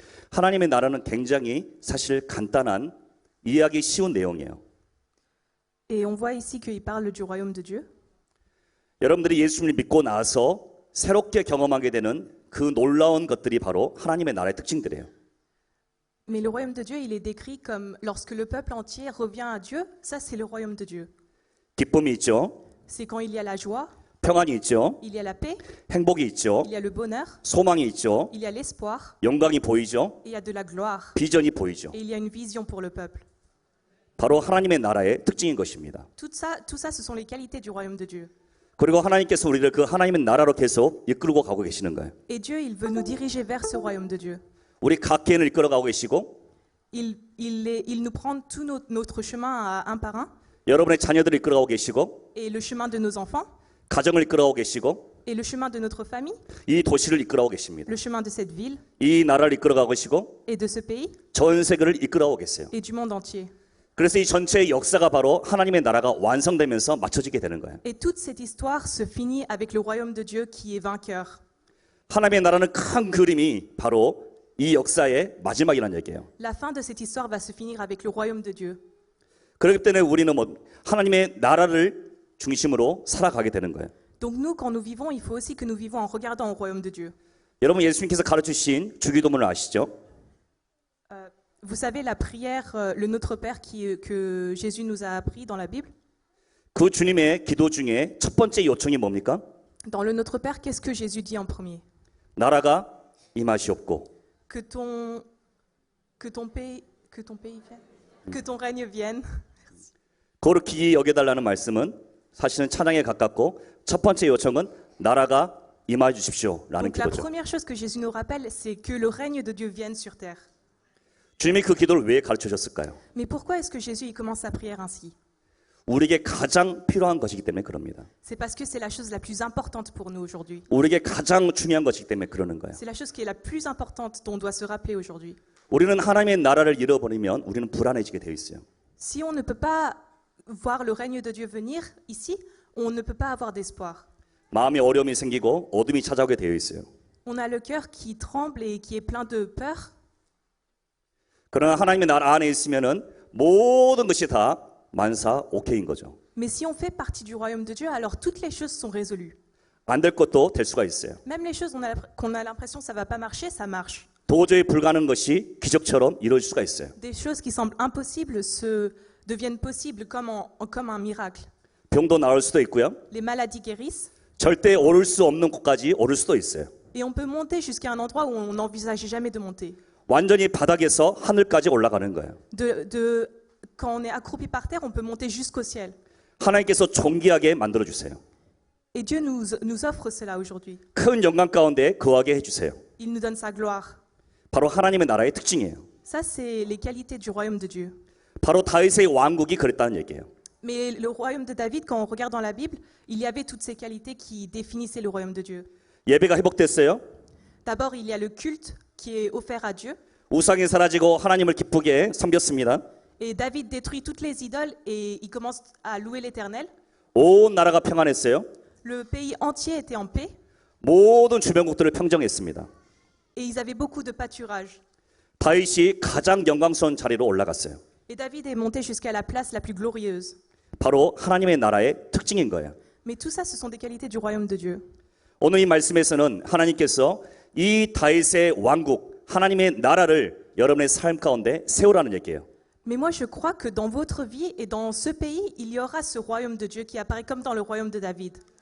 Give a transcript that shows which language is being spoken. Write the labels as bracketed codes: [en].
[ko] 하나님의 나라는 굉장히 사실 간단한 이해하기 쉬운 내용이에요. [fr] Et on voit ici qu'il parle du royaume de Dieu. [ko] 여러분들이 예수님을 믿고 나서 새롭게 경험하게 되는 그 놀라운 것들이 바로 하나님의 나라의 특징들이에요. [fr] Mais le royaume de Dieu, il est décrit comme lorsque le peuple entier revient à Dieu, ça c'est le royaume de Dieu. [ko] 기쁨이 있죠. [fr] C'est quand il y a la joie, [ko] 평안이 있죠. [fr] il y a la paix, [ko] 행복이 있죠. [fr] il y a le bonheur, [ko] 소망이 있죠. [fr] il y a l'espoir, [ko] 영광이 보이죠. [fr] et il y a de la gloire, [ko] 비전이 보이죠. [fr] et il y a une vision pour le peuple. [ko] 바로 하나님의 나라의 특징인 것입니다. [fr] Tout ça, ce sont les qualités du royaume de Dieu. [ko] 그리고 하나님께서 우리를 그 하나님의 나라로 계속 이끌고 가고 계시는 거예요. [fr] Et Dieu, il veut nous diriger vers ce royaume de Dieu. [ko] 우리 각 개인을 이끌어 가고 계시고 [fr] Il nous prend tout notre chemin un par un, [ko] 여러분의 자녀들을 이끌어 가고 계시고 [fr] et le chemin de nos enfants, [ko] 가정을 이끌어 가고 계시고 [fr] et le chemin de notre famille, [ko] 이 도시를 이끌어 가고 계십니다. [fr] le chemin de cette ville, [ko] 이 나라를 이끌어 가고 계시고 [fr] et de ce pays, [ko] 전 세계를 이끌어 가고 계세요. [fr] et du monde entier. [ko] 그래서 이 전체의 역사가 바로 하나님의 나라가 완성되면서 맞춰지게 되는 거예요. [fr] Et toute cette histoire se finit avec le royaume de Dieu qui est vainqueur. [ko] 하나님의 나라는 큰 그림이 바로 이 역사의 마지막이라는 얘기예요. [fr] La fin de cette histoire va se finir avec le royaume de Dieu. [ko] 그렇기 때문에 우리는 하나님의 나라를 중심으로 살아가게 되는 거예요. [fr] Donc nous, quand nous vivons, il faut aussi que nous vivons en regardant au royaume de Dieu. [ko] 여러분 예수님께서 가르치신 주기도문을 아시죠? [fr] Vous savez la prière, le Notre Père que Jésus nous a appris dans la Bible. [ko] 그 주님의 기도 중에 첫 번째 요청이 뭡니까? [fr] Dans le Notre Père, qu'est-ce que Jésus dit en premier? [ko] 나라가 임하시옵고 [fr] Que ton pays vienne, que ton règne vienne. [ko] 거룩히 여겨달라는 말씀은 사실은 찬양에 가깝고 첫 번째 요청은 나라가 임하여 주십시오라는 [fr] Donc la [ko] 기도죠. [fr] première chose que Jésus nous rappelle, c'est que le règne de Dieu vienne sur terre. [ko] 주님이 그 기도를 왜 가르쳐 주셨을까요? [fr] Mais pourquoi est-ce que Jésus il commence sa prière ainsi? [ko] 우리에게 가장 필요한 것이기 때문에 그럽니다. [fr] C'est parce que c'est la chose la plus importante pour nous aujourd'hui. [ko] 우리에게 가장 중요한 것이기 때문에 그러는 거예요. [fr] C'est la chose qui est la plus importante dont on doit se rappeler aujourd'hui. [ko] 우리는 하나님의 나라를 잃어버리면 우리는 불안해지게 되어 있어요. [fr] Si on ne peut pas voir le règne de Dieu venir ici, on ne peut pas avoir d'espoir. [ko] 마음이 어려움이 생기고 어둠이 찾아오게 되어 있어요. [fr] On a le cœur qui tremble et qui est plein de peur. [ko] 그러나 하나님의 나라 안에 있으면은 모든 것이 다 만사 오케이인 거죠. [fr] Mais si on fait partie du royaume de Dieu, alors toutes les choses sont résolues. [ko] 안 될 것도 될 수가 있어요. [fr] Même les choses qu'on a l'impression que ça va pas marcher, ça marche. [ko] 도저히 불가능한 것이 기적처럼 이루어질 수가 있어요. [fr] Des choses qui semblent impossibles deviennent possibles comme un miracle. [ko] 병도 나을 수도 있고요. [fr] Les maladies guérissent [ko] 절대 오를 수 없는 곳까지 오를 수도 있어요. [fr] et on peut monter jusqu'à un endroit où on n'envisageait jamais de monter. [ko] 완전히 바닥에서 하늘까지 올라가는 거예요. [fr] Quand on est accroupi par terre, on peut monter jusqu'au ciel. [ko] 하나님께서 존귀하게 만들어 주세요. [fr] Et Dieu nous offre cela aujourd'hui. [ko] 큰 영광 가운데 거하게 해주세요. [fr] Il nous donne sa gloire. [ko] 바로 하나님의 나라의 특징이에요. [fr] Ça, c'est les qualités du royaume de Dieu. [ko] 바로 다윗의 왕국이 그랬다는 얘기예요. [fr] Mais le royaume de David, quand on regarde dans la Bible, il y avait toutes ces qualités qui définissaient le royaume de Dieu. [ko] 예배가 회복됐어요. [fr] D'abord, il y a le culte qui est offert à Dieu. [ko] 우상이 사라지고 하나님을 기쁘게 섬겼습니다. [fr] Et David détruit toutes les idoles et il commence à louer l'Éternel. [ko] 온 나라가 평안했어요. [fr] Le pays entier était en paix [ko] 모든 주변국들을 평정했습니다. [fr] et ils avaient beaucoup de pâturage. [ko] 다윗이 가장 영광스러운 자리로 올라갔어요. [fr] Et David est monté jusqu'à la place la plus glorieuse. [ko] 바로 하나님의 나라의 특징인 거예요. [fr] Mais tout ça, ce sont des qualités du royaume de Dieu. [ko] 오늘 이 말씀에서는 하나님께서 이 다윗의 왕국, 하나님의 나라를 여러분의 삶 가운데 세우라는 얘기예요. [fr] Mais moi, je crois que dans votre vie et dans ce pays, il y aura ce royaume de Dieu qui apparaît comme dans le royaume de David.